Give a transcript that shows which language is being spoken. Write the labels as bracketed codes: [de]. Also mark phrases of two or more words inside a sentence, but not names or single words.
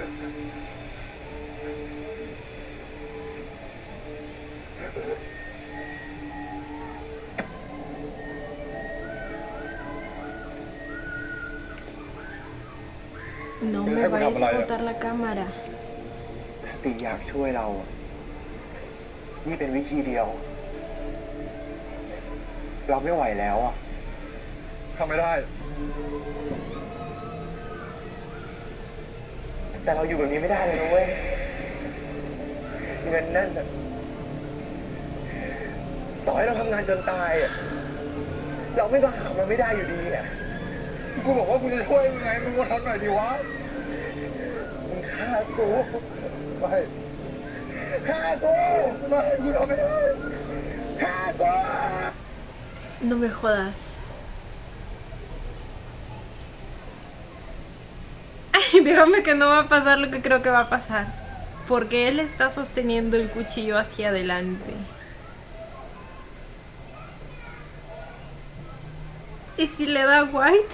[es] No me vayas a botar la cámara. [th] ตีอยากช่วยเราอะนี่เป็นวิธีเดียว เราไม่ไหวแล้วอ่ะทำไม่ได้ แต่เราอยู่แบบนี้ไม่ได้เลยนะเว้ย เงินนั่นน่ะต่อให้เราทำงานจนตายอ่ะเราไม่ก็หามันไม่ได้อยู่ดีอ่ะ กูบอกว่ากูจะช่วยมึงไงมึงอดทนหน่อยดิวะ มึงฆ่ากู ไม่ฆ่ากูไม่กูทำไม่ได้ฆ่ากู [es] No me jodas. Ay, dígame que no va a pasar lo que creo que va a pasar. Porque él está sosteniendo el cuchillo hacia adelante. ¿Y si le da White?